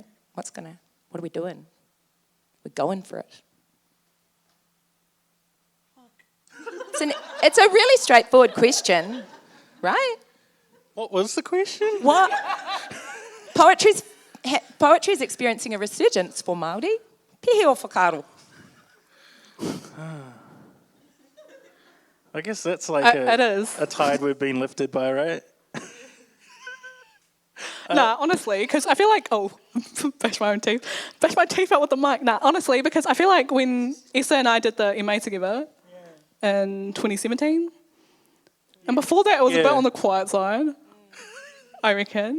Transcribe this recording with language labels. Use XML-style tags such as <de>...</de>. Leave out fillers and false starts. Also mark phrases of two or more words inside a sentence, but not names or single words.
<en>What are we doing? We're going for it. It's a really straightforward question, right? What was the question? What? Poetry's experiencing a resurgence for Māori.</en> <mi>Pihi o whakaaro.</mi> <en>I guess that's like it is. a tide we've been lifted by, right? Nah, honestly, because I feel like, bash my teeth out with the mic. Nah, honestly, because I feel like when Essa and I did the MA together in 2017, and before that it was a bit on the quiet side, I reckon.</en>